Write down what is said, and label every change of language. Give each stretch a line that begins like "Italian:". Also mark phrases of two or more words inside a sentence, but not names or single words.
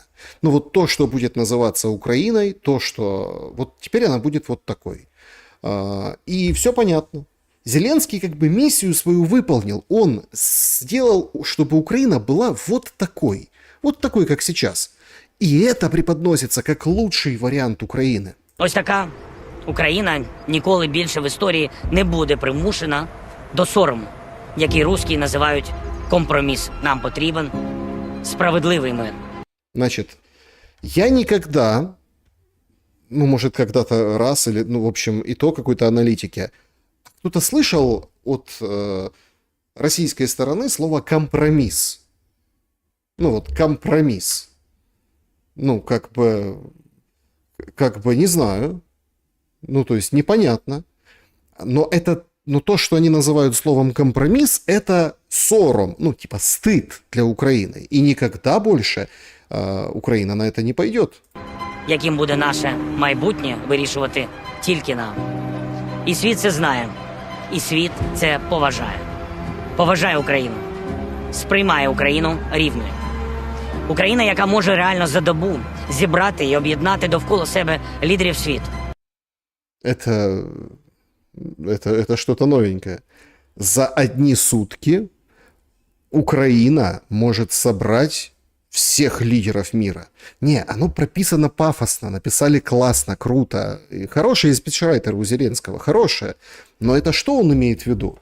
Russian: Ну, вот то, что будет называться Украиной, то, что... Вот теперь она будет вот такой. И все понятно. Зеленский как бы миссию свою выполнил. Он сделал, чтобы Украина была вот такой. Вот такой, как сейчас. И это преподносится как лучший вариант Украины.
Ukrainian: Ось така Україна ніколи більше в історії не буде примушена до сорому, який русські називають компроміс. Нам потрібен справедливий мир.
Russian: Значит, я никогда, ну, может, когда-то раз, или, ну, в общем, и то какой-то аналитики, кто-то слышал от российской стороны слово «компромисс». Ну, вот, компромисс. Ну, как бы не знаю. Ну, то есть, непонятно. Но это, ну, то, что они называют словом «компромисс», это сором, ну, типа, стыд для Украины. И никогда больше Украина на это не пойдет.
Ukrainian: Яким буде наше майбутнє, вирішувати тільки нам. І світ це знає. І світ це поважає. Поважає Україну. Сприймає Україну рівною. Україна, яка може реально за добу зібрати і об'єднати довкола себе лідерів світу.
Russian: Это что-то новенькое. За одни сутки Украина может собрать всех лидеров мира. Не, оно прописано пафосно, написали классно, круто. И хороший спичрайтер у Зеленского, хорошее. Но это что он имеет в виду?